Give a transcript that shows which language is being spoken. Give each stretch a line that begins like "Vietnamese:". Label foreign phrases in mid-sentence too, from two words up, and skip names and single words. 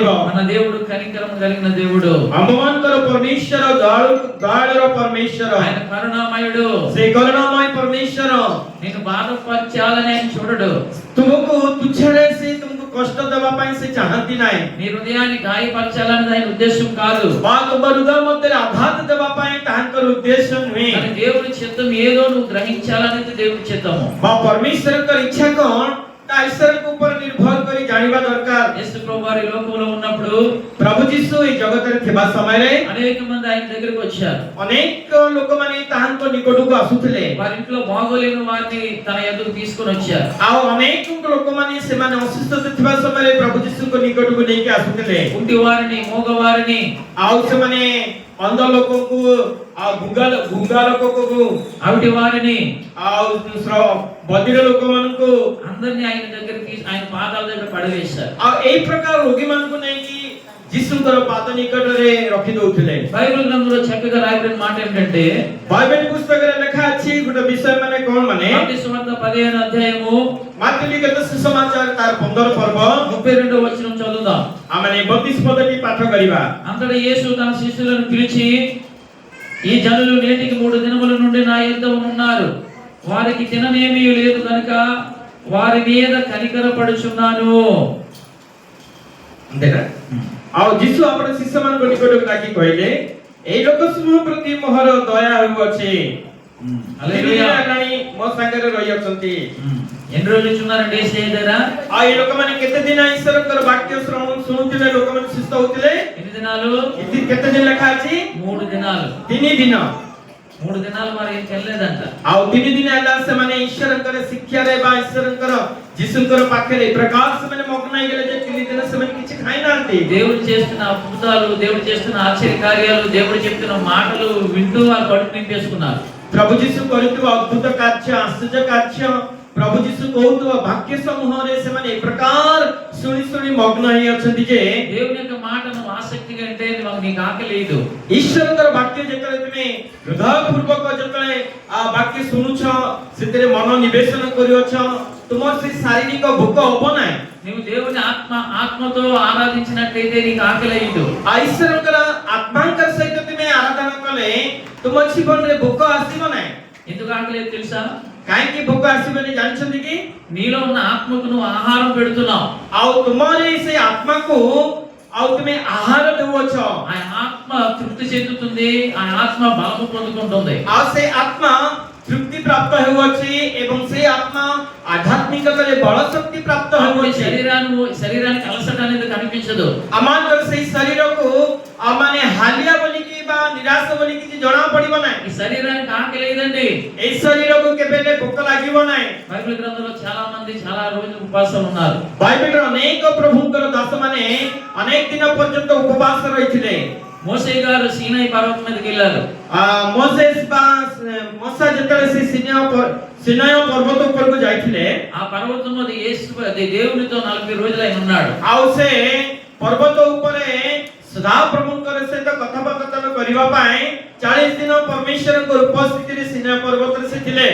Telugu: మన దేవుడు కనికరం కలిగిన దేవుడు,
Odia: ଆମମାନଙ୍କର ପରମେଶ୍ୱର ଦୟାଳୁର ପରମେଶ୍ୱର,
Telugu: ఆయన కరుణామయుడు।
Odia: ସେ କରୁଣାମୟ ପରମେଶ୍ୱର
Telugu: నేను బాధపరచాలని ఆయన చూడడు,
Odia: ତୁମକୁ ତୁଚ୍ଛରେ ସେ ତୁମକୁ କଷ୍ଟ ଦେବା ପାଇଁ ସେ ଚାହାନ୍ତି ନାହିଁ।
Telugu: నీ హృదయాన్ని గాయపరచాలని ఆయన ఉద్దేశం కాదు।
Odia: ବା ତୁମ ହୃଦୟ ମଧ୍ୟରେ ଆଘାତ ଦେବା ପାଇଁ ତାହାଙ୍କର ଉଦ୍ଦେଶ୍ୟ ନୁହେଁ।
Telugu: కానీ దేవుడి చిత్తం ఏదో నువ్వు గ్రహించాలనేది దేవుడి చిత్తము।
Odia: ବା ପରମେଶ୍ୱରଙ୍କର ଇଚ୍ଛା କଣ ତା ଈଶ୍ୱରଙ୍କ ଉପରେ ନିର୍ଭର କରି ଜାଣିବା ଦରକାର।
Telugu: యేసు ప్రభువు వారి లోకంలో ఉన్నప్పుడు
Odia: ପ୍ରଭୁ ଯୀଶୁ ଏହି ଜଗତରେ ଥିବା ସମୟରେ
Telugu: అనేక మంది ఆయన దగ్గరికి వచ్చారు।
Odia: ଅନେକ ଲୋକମାନେ ତାହାଙ୍କ ନିକଟକୁ ଆସୁଥିଲେ।
Telugu: వారి ఇంట్లో బాగోలేని వారిని తన ఎదురు తీసుకొని వచ్చారు।
Odia: ଆଉ ଅନେକ ଲୋକମାନେ ସେମାନେ ଅସୁସ୍ଥ ଥିବା ସମୟରେ ପ୍ରଭୁ ଯୀଶୁଙ୍କ ନିକଟକୁ ନେଇକି ଆସୁଥିଲେ।
Telugu: కుంటి వారిని, మూగ వారిని,
Odia: ଆଉ ସେମାନେ ଅନ୍ଧ ଲୋକଙ୍କୁ ଆଉ ଗୁଙ୍ଗା ଲୋକଙ୍କୁ
Telugu: అవిటి వారిని
Odia: ଆଉ ବଧିର ଲୋକମାନଙ୍କୁ
Telugu: అందరినీ ఆయన దగ్గరికి ఆయన పాదాల దగ్గర పడవేశారు.
Odia: ଆଉ ଏଇ ପ୍ରକାର ରୋଗୀମାନଙ୍କୁ ନେଇକି ଯୀଶୁଙ୍କର ପାଦ ନିକଟରେ ରଖି ଦଉଥିଲେ.
Telugu: బైబిల్ గ్రంథంలో చక్కగా రాయబడిన మాట ఏంటంటే బైబిల్ పుస్తకରେ
Odia: ଲେଖା ଅଛି ଗୋଟେ ବିଷୟ ମାନେ କଣ ମାନେ
Telugu: మత్తయి సువార్త 15వ అధ్యాయము
Odia: ମାର୍କ ଲିଖିତ ସୁସମାଚାର ତାର 15 ପର୍ବ
Telugu: 32వ వచనం చదువుదాం.
Odia: ଆମେ 32 ପଦଟି ପାଠ କରିବା.
Telugu: అంతటా యేసు తన శిష్యులను పిలిచి, ఈ జనులు నేటికి 3 దినముల నుండి నా యొద్ద ఉన్నారు, వారికి తిననేమీ లేదు కనుక వారి మీద కనికరపడుచున్నాను. అంతేనా?
Odia: ଆଉ ଯୀଶୁ ଆପଣ ଶିଷ୍ୟମାନଙ୍କ ନିକଟକୁ ଡାକି କହିଲେ, ଏଇ ଲୋକ ସମୂହ ପ୍ରତି ମୋହର ଦୟା ହେଉଅଛି.
Telugu: హల్లెలూయా.
Odia: ମୋ ସାଙ୍ଗରେ ରହିଅଛନ୍ତି.
Telugu: ఎన్ని రోజులు చూన్నారండి యేసయ్య దగ్గర?
Odia: ଆଉ ଏ ଲୋକମାନେ କେତେ ଦିନ ଈଶ୍ୱରଙ୍କର ବାକ୍ୟ ଶୁଣୁଥିଲେ, ଲୋକମାନେ ସୁସ୍ଥ ହଉଥିଲେ?
Telugu: ఎన్ని దినాలు?
Odia: କେତେ ଦିନ ଲେଖା ଅଛି?
Telugu: 3 దినాలు.
Odia: 3 ଦିନ.
Telugu: 3 దినాలు వారు ఏం తినలేదంట.
Odia: ଆଉ 3 ଦିନ ହେଲା ସେମାନେ ଈଶ୍ୱରଙ୍କର ଶିକ୍ଷାରେ ବା ଈଶ୍ୱରଙ୍କର ଯୀଶୁଙ୍କର ପାଖରେ ପ୍ରକାଶ ସେମାନେ ମଗ୍ନ ହେଇଗଲେ ଯେ 3 ଦିନ ସେମାନେ କିଛି ଖାଇନାହାନ୍ତି.
Telugu: దేవుడు చేస్తున్న అద్భుతాలు, దేవుడు చేస్తున్న ఆశ్చర్య కార్యాలు, దేవుడు చెప్తున్న మాటలు వింటూ వారు కడుపు నింపేసుకున్నారు.
Odia: ପ୍ରଭୁ ଯୀଶୁ କରିଥିବା ଅଦ୍ଭୁତ କାର୍ଯ୍ୟ, ଆଶ୍ଚର୍ଯ୍ୟ କାର୍ଯ୍ୟ, ପ୍ରଭୁ ଯୀଶୁ କହୁଥିବା ବାକ୍ୟ ସମୂହରେ ସେମାନେ ଏ ପ୍ରକାର ଶୁଣି ଶୁଣି ମଗ୍ନ ହେଇ ଅଛନ୍ତି ଯେ
Telugu: దేవుని యొక్క మాటను ఆసక్తిగా అంటే నీకు ఆకలి లేదు.
Odia: ଈଶ୍ୱରଙ୍କର ବାକ୍ୟ ଯେତେବେଳେ ତୁମେ ହୃଦୟପୂର୍ବକ ଯେତେବେଳେ ବାକ୍ୟ ଶୁଣୁଛ, ସେଥିରେ ମନ ନିବେଶନ କରୁଅଛ, ତୁମର ସେ ଶାରୀରିକ ଭୋକ ହବ ନାହିଁ.
Telugu: నీవు దేవుని ఆత్మతో ఆరాధించినట్లయితే నీకు ఆకలి లేదు.
Odia: ଈଶ୍ୱରଙ୍କର ଆତ୍ମାଙ୍କର ସହିତ ତୁମେ ଆରାଧନା କଲେ ତୁମ ଜୀବନରେ ଭୋକ ଆସିବ ନାହିଁ.
Telugu: ఎందుకు ఆకలి లేదు తెలుసా?
Odia: କାହିଁକି ଭୋକ ଆସିବନି ଜାଣିଛନ୍ତି କି?
Telugu: నీలో ఉన్న ఆత్మకు నువ్వు ఆహారం పెడుతున్నావు.
Odia: ଆଉ ତୁମର ସେ ଆତ୍ମାକୁ ଆଉ ତୁମେ ଆହାର ଦେଉଅଛ.
Telugu: ఆ ఆత్మ తృప్తి చెందుతుంది, ఆ ఆత్మ బలము పొందుకుంటుంది.
Odia: ଆଉ ସେ ଆତ୍ମା ତୃପ୍ତି ପ୍ରାପ୍ତ ହେଉଅଛି ଏବଂ ସେ ଆତ୍ମା ଆଧ୍ୟାତ୍ମିକତାରେ ବଳ ଶକ୍ତି ପ୍ରାପ୍ତ
Telugu: అప్పుడు
Odia: ହେଉଅଛି.
Telugu: శరీరానికి అలసట అనేది కనిపించదు.
Odia: ଆମଙ୍କର ସେଇ ଶରୀରକୁ ମାନେ ହାଲିଆ ବୋଲିକି ବା ନିରାଶ ବୋଲି କିଛି ଜଣା ପଡିବ ନାହିଁ.
Telugu: ఈ శరీరానికి ఆకలి లేదండి.
Odia: ଏଇ ଶରୀରକୁ କେବେ ହେଲେ ଭୋକ ଲାଗିବ ନାହିଁ.
Telugu: బైబిల్ గ్రంథంలో చాలా మంది చాలా రోజులు ఉపవాసం ఉన్నారు.
Odia: ବାଇବେଲର ଅନେକ ପ୍ରଭୁଙ୍କର ଦାସମାନେ ଅନେକ ଦିନ ପର୍ଯ୍ୟନ୍ତ ଉପବାସ ରହିଥିଲେ.
Telugu: మోసే గారు సీనాయి పర్వతం మీదకి వెళ్ళారు.
Odia: ମୋସେ ଯେତେବେଳେ ସେ ସିନାୟ ପର୍ବତ ଉପରକୁ ଯାଇଥିଲେ,
Telugu: ఆ పర్వతం మీద దేవునితో 40 రోజులు ఆయన ఉన్నాడు.
Odia: ଆଉ ସେ ପର୍ବତ ଉପରେ ସଦାପ୍ରଭୁଙ୍କର ସହିତ କଥାବାର୍ତ୍ତା କରିବା ପାଇଁ 40 ଦିନ ପରମେଶ୍ୱରଙ୍କ ଉପସ୍ଥିତିରେ ସିନାୟ ପର୍ବତରେ ସେ ଥିଲେ.